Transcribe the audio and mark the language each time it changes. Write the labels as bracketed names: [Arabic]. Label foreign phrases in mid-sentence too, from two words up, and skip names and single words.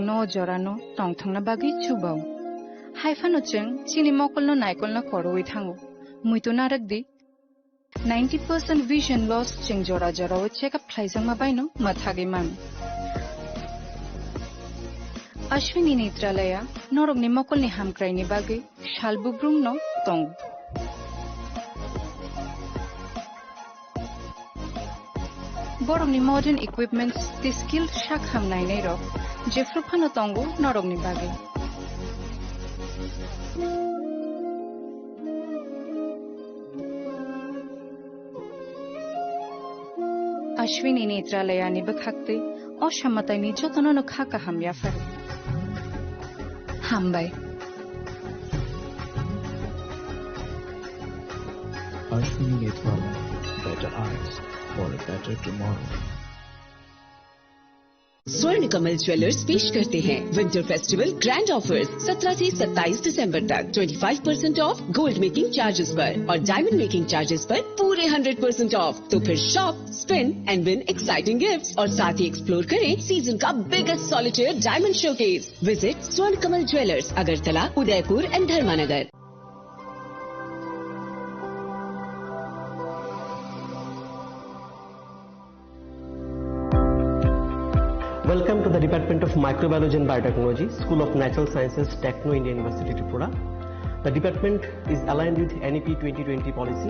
[Kok Borok] ন জরানো টং থংনা বাগি চুবাও হাইফানো চেং চিনি মকল ন নাইকল না করওই থাঙ্গো মুইতো নারক দি [English] 90% vision loss [Kok Borok] চেং জরা জরাও চেকআপ খাইজাং মাবাইনো মাথাগে মান অশ্বিনী নেত্রালয়া নরগনি মকলনি হামক্রাইনি বাগে শালবুব্রুম ন টং Borongni [English] modern equipments [Kok Borok] the skilled shakham nainai rok jefruphano tongo norogni bage Ashwini Netralaya ni bakhakte oshamatay ni jotono no khaka hamya far Hambai [English] Ashwini Netralaya better eyes for a better tomorrow. [Hindi] स्वर्ण कमल ज्वेलर्स पेश करते हैं [English] winter festival grand offers [Hindi] 17 से 27 दिसंबर तक 25% ऑफ [English] gold making charges [Hindi] पर और [English] diamond making charges [Hindi] पर पूरे 100% ऑफ। तो फिर शॉप, [English] spin and win exciting gifts [Hindi] और साथ ही एक्सप्लोर करें सीजन का [English] biggest solitaire diamond showcase. [Hindi] विजिट स्वर्ण कमल ज्वेलर्स, अगरतला, उदयपुर एंड धर्मानगर। [English] Welcome to the Department of Microbiology and Biotechnology, School of Natural Sciences, Techno India University, Tripura. The department is aligned with NEP 2020 policy.